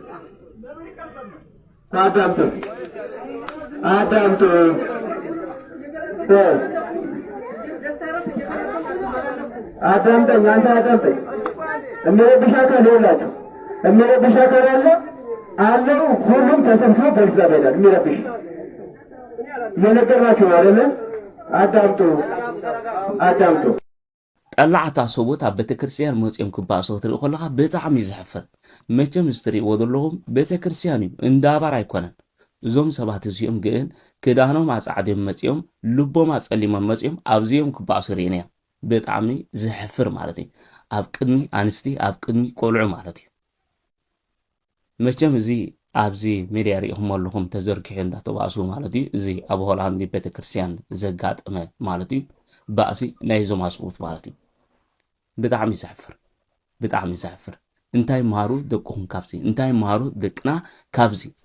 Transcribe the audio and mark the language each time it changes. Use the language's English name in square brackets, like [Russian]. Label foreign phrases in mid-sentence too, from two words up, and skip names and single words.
[Amharic] አዳምጡ አዳምጠኝ አንተ አዳምጠኝ። የሚረብሽ አካል ይኸውላችሁ፣ የሚረብሽ አካል አለው። ሁሉም ተሰብስቦ ፖሊስ ጣቢያ ይሄዳል። የሚረብሽ እየነገርናችሁ ነው አይደለ? አዳምጡ። [Tigrinya] ጠላዕታ ሰቦት ኣብ ቤተክርስትያን መፅኦም ክባእሱ ክትርኢ ከለካ ብጣዕሚ ዝሕፍር። መቸም ዝትርእይዎ ዘለኹም ቤተክርስትያን እዩ፣ እንዳባር ኣይኮነን። እዞም ሰባት እዚኦም ግን ክዳኖም ኣፃዕድዮም መፅኦም ልቦም ኣፀሊሞም መፅኦም ኣብዚኦም ክባእሱ ርኢና እዮም። ብጣዕሚ ዝሕፍር ማለት እዩ። ኣብ ቅድሚ ኣንስቲ ኣብ ቅድሚ ቆልዑ ማለት እዩ። መቸም እዚ ኣብዚ ሚድያ ሪኢኹም ኣለኹም ተዘርጊሑ እንዳተባእሱ ማለት እዩ። እዚ ኣብ ሆላንድ ቤተክርስትያን ዘጋጥመ ማለት እዩ። ባእሲ ናይዞም ኣስቡት ማለት እዩ። ብጣዕሚ ዘሕፍር እንታይ መሃሩ ደቅኹም ካብዚ እንታይ መሃሩ ደቅና ካብዚ